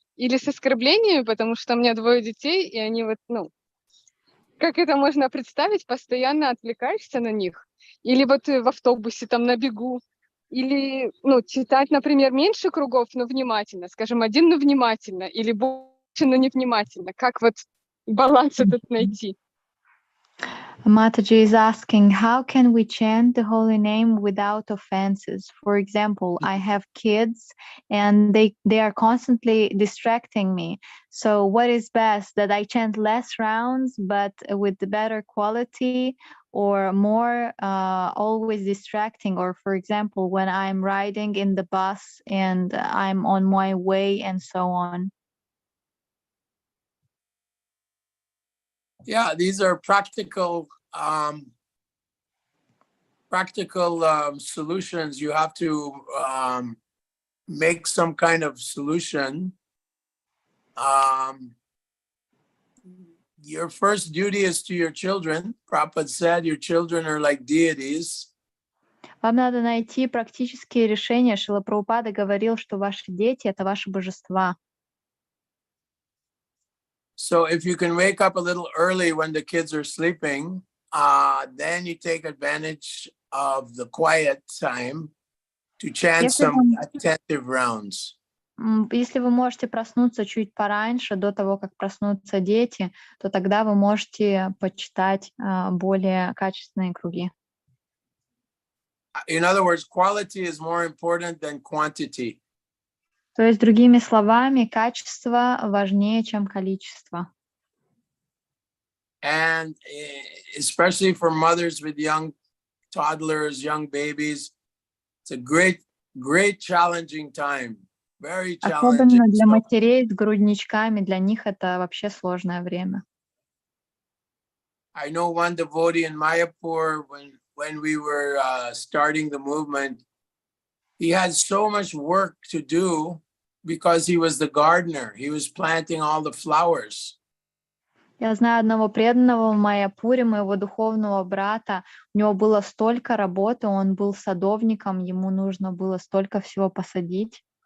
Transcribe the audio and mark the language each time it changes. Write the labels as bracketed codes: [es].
[ru] Или с оскорблениями, потому что у меня 2 детей, и они вот, как это можно представить, постоянно отвлекаешься на них? Или вот в автобусе, там, на бегу? Или, читать, например, меньше кругов, но внимательно, скажем, 1, но внимательно, или больше, но невнимательно? Как вот баланс этот найти? [en] Mataji is asking, how can we chant the holy name without offenses? For example, I have kids and they are constantly distracting me. So what is best, that I chant less rounds but with better quality, or more always distracting? Or for example, when I'm riding in the bus and I'm on my way and so on. Yeah, these are practical solutions. You have to make some kind of solution. Your first duty is to your children. Prabhupada said your children are like deities. [ru] Вам надо найти практические решения. Шрила Прабхупада говорил, что ваши дети — это ваши божества. [en] So if you can wake up a little early when the kids are sleeping, then you take advantage of the quiet time to chant some attentive rounds. [ru] Если вы можете проснуться чуть пораньше, до того, как проснутся дети, то тогда вы можете почитать более качественные круги. [en] In other words, quality is more important than quantity. [ru] То есть, другими словами, качество важнее, чем количество. [en] And especially for mothers with young toddlers, young babies, it's a great, great challenging time. Very challenging. [ru] Особенно для матерей с грудничками, для них это вообще сложное время. [en] I know one devotee in Mayapur, when we were starting the movement, he had so much work to do because he was the gardener. He was planting all the flowers. [ru] Я знаю одного преданного в Майяпуре, моего духовного брата. У него было столько работы, он был садовником, ему нужно было столько всего посадить.